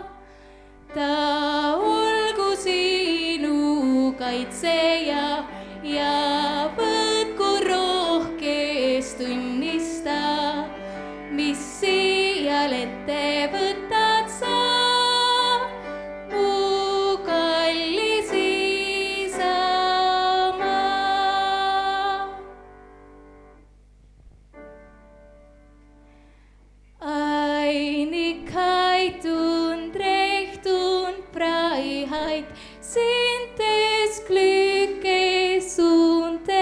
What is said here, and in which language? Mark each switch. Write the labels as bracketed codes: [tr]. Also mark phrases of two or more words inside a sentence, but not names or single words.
[et] Ta olgu sinu kaitseja ja võtku rohkest õnnista, mis siial ette võtad sa, mu kallis isamaa. [de] Einigkeit und Recht und Freiheit sind des Glückes und